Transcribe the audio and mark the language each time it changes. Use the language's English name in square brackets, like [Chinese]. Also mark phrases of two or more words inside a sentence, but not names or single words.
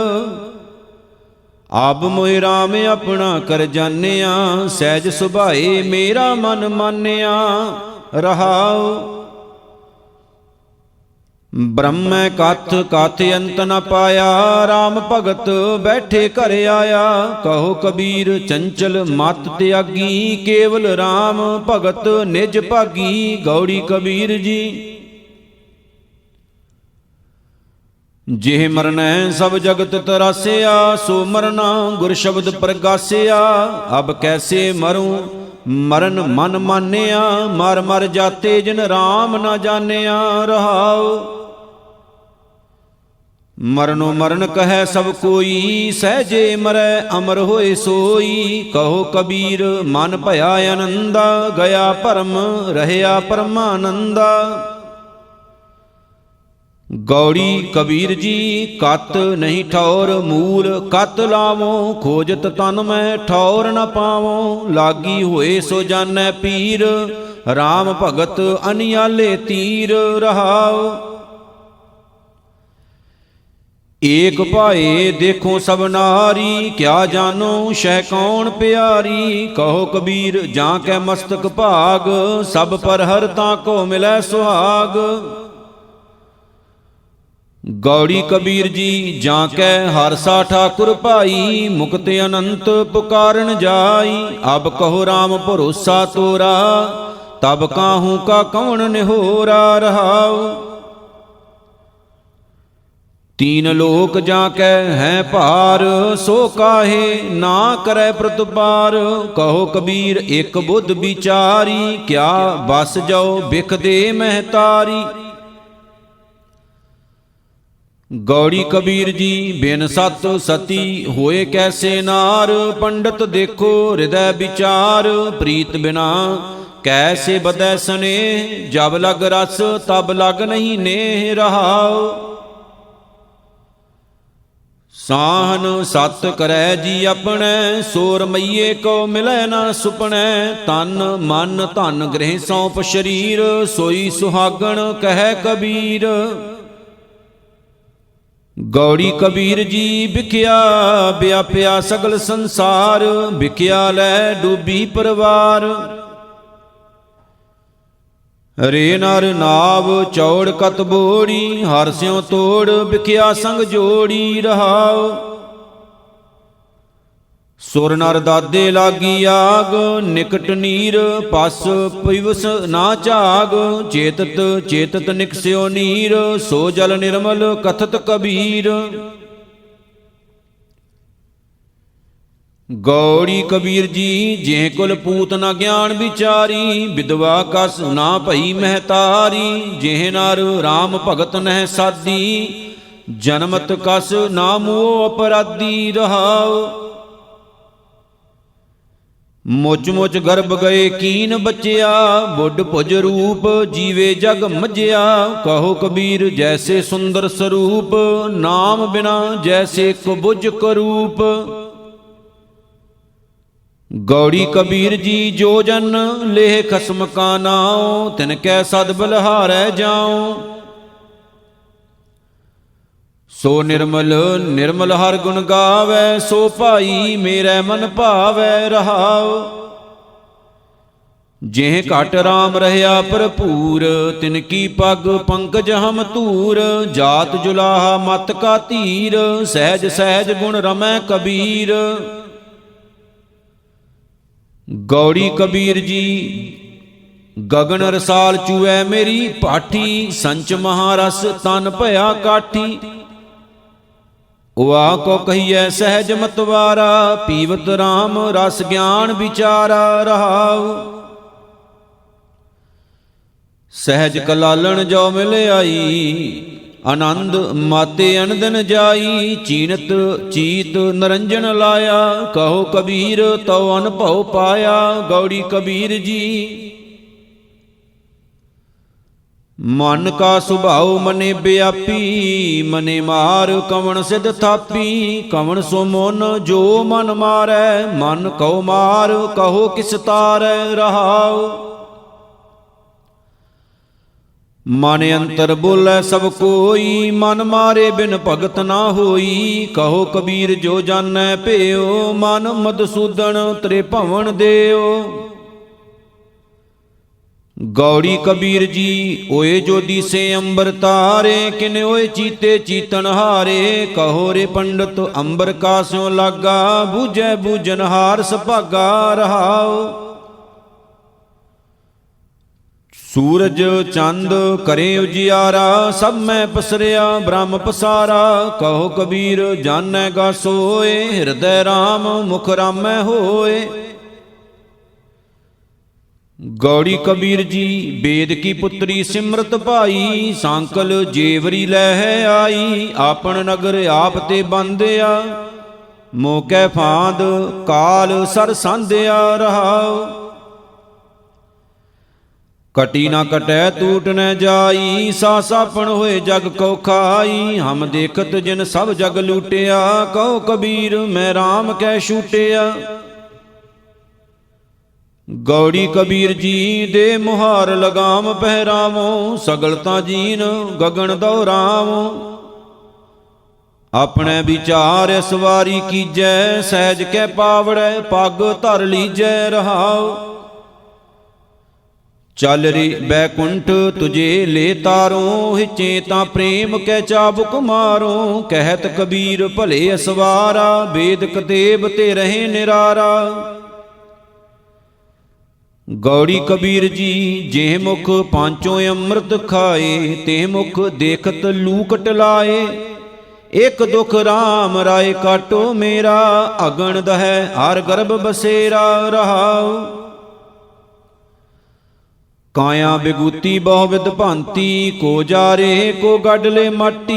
[Hindi] अब मोहि राम अपना कर जान्या, सहज सुभाए मेरा मन मान्या। रहाओ ब्रह्म कथ कथ अंत न पाया, राम भगत बैठे घर आया। कहो कबीर चंचल मत त्यागी, केवल राम भगत निज भागी। गौड़ी कबीर जी जेह मरनै सब जगत तरासिया, सो मरना गुर शब्द प्रगासिया। अब कैसे मरूं मरण मन मान्या, मर मर जाते जिन राम न जान्या। रहाओ मरनो मरण कहे सब कोई, सहजे मरै अमर होए सोई। कहो कबीर मन भया आनंदा, गया परम रहया परमानंदा। गौड़ी कबीर जी कत नहीं ठौर मूल, कत लावो खोजत तन में ठौर न पावो। लागी होए सो जानै पीर, राम भगत अनियाले तीर। रहाओ एक पाए देखो सब नारी, क्या जानो शह कौन प्यारी। कहो कबीर जां कै मस्तक भाग, सब पर हर तां को मिलै सुहाग। गौड़ी कबीर जी जाकै हरसा ठाकुर भाई, मुक्त अनंत पुकारन जाई। अब कहो राम भरोसा तोरा, तब काहू का कौन निहोरा रहाओ। तीन लोक जाकै हैं भार, सो काहे ना करे प्रतिपार। कहो कबीर एक बुध विचारी, क्या बस जाओ बिख दे महतारी। गौड़ी कबीर जी बिन सत सती होए कैसे नार। पंडित देखो हृदय विचार, प्रीत बिना कैसे बदै स्नेह। जब लग रस तब लग नहीं नेह रहाओ। साहन सत करै जी अपने, सोर मैये को मिलै न सुपनै। तन मन धन गृह सौंप शरीर, सोई सुहागण कह कबीर। गौड़ी कबीर जी बिख्या व्याप्या सगल संसार, बिख्या लै डूबी परवार। रे नर नाव चौड़ कत बोड़ी, हर स्यों तोड़ बिख्या संग जोड़ी रहाओ। सुर नर दादे लागी आग, निकट नीर पस पिवस ना झाग। चेतत चेतत निकस्यो नीर, सो जल निर्मल कथत कबीर। गौड़ी कबीर जी जेह कुल पूत न ज्ञान विचारी, विधवा कस ना भई महतारी। जेह नर राम भगत नह साधी, जनमत कस ना मुओ अपराधी रहाओ। मुच मुच गर्भ गए कीन बचिया, बुढ़ भुज रूप जीवे जग मजिया। कहो कबीर जैसे सुंदर स्वरूप, नाम बिना जैसे कुबुज करूप। गौड़ी कबीर जी जो जन लेह खसम का नाओ, तिनकै सद बलहारै जाओ। सो निर्मल निर्मल हर गुण गावै, सो भाई मेरे मन भावै रहाओ। जेह घट राम रहया भरपूर, तिनकी पग पंकज हम तूर। जात जुलाहा मत का धीर, सहज सहज गुण रमै कबीर। गौड़ी कबीर जी गगन रसाल चूए मेरी पाठी, संच महारस तन भया काठी। उआ को कहिए सहज मतवारा, पीवत राम रस ज्ञान विचारा रहाओ। सहज कलालन जो मिल आई, आनंद माते अनदन जाई। चीनत चीत नरंजन लाया, कहो कबीर तो अनुभव पाया। गौड़ी कबीर जी मन का सुभाव मने व्यापी, मने मार कवण सिद्ध थापी। कवण सो मन जो मन मारै, मन कहो मार कहो किस तारै रहाओ। मन अंतर बोलै सब कोई, मन मारे बिन भगत ना होई। कहो कबीर जो जानै पेओ, मन मधुसूदन तरे भवन देओ। गौड़ी कबीर जी ओए जो दिसे अंबर तारे, किन ओए चीते चीतन हारे। कहो रे पंडित अंबर का स्यों लागा, बूझै बूझन हार सभागा रहाओ। सूरज चंद करे उजियारा, सब मैं पसरिया ब्रह्म पसारा। कहो कबीर जानैगा सोए, हृदय राम मुख रामै होए। गौड़ी कबीर जी वेद की पुत्री सिमरत भाई, सांकल जेवरी लह आई। आपन नगर आप ते बंदिया, मोकै फांद काल सर सांधिया रहाओ। कटी ना कटै टूट न जाई, सासापन होए जग को खाई। हम देखत जिन सब जग लूटिया, कहो कबीर मैं राम कै छूटिया। गौड़ी कबीर जी दे मुहार लगाम पहरावो, सगलता जीन गगन दोहरावो। अपने विचार सवारी कीजै, सहज कै पावड़ै पग धर लीजै रहाओ। चल रे बैकुंठ तुझे ले तारो, हिचे ता प्रेम कै चाबुक मारो। कहत कबीर भले असवारा, वेद कतेब ते रहे निरारा। गौड़ी कबीर जी जेह मुख पांचों अमृत खाए, तेह मुख देखत लूकट लाए। एक दुख राम राय काटो मेरा, अगन दह हर गर्भ बसेरा रहाओ। काया बिगूती बहुविध भांति, को जारे को गडले माटी।